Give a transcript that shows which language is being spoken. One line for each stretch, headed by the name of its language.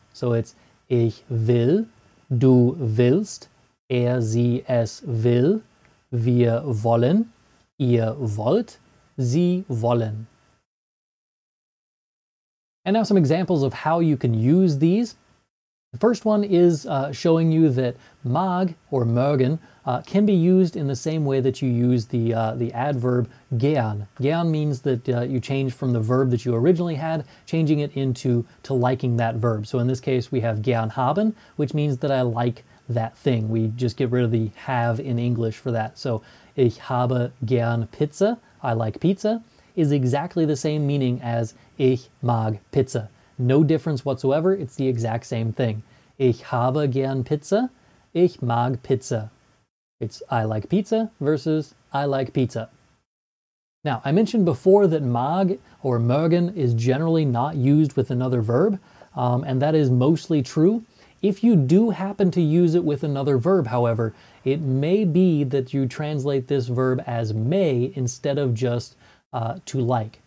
German: So it's ich will, du willst, sie, es will, wir wollen, ihr wollt, sie wollen.
English: And now some examples of how you can use these. The first one is showing you that mag or mögen can be used in the same way that you use the adverb gern. Gern means that you change from the verb that you originally had, changing it into to liking that verb. So in this case we have gern haben, which means that I like that thing. We just get rid of the have in English for that. So
German: ich habe gern Pizza,
English: I like pizza, is exactly the same meaning as
German: ich mag Pizza.
English: No difference whatsoever, it's the exact same thing.
German: Ich habe gern Pizza, ich mag Pizza.
English: It's I like pizza versus I like pizza. Now, I mentioned before that mag or mögen is generally not used with another verb, and that is mostly true. If you do happen to use it with another verb, however, it may be that you translate this verb as may instead of just to like.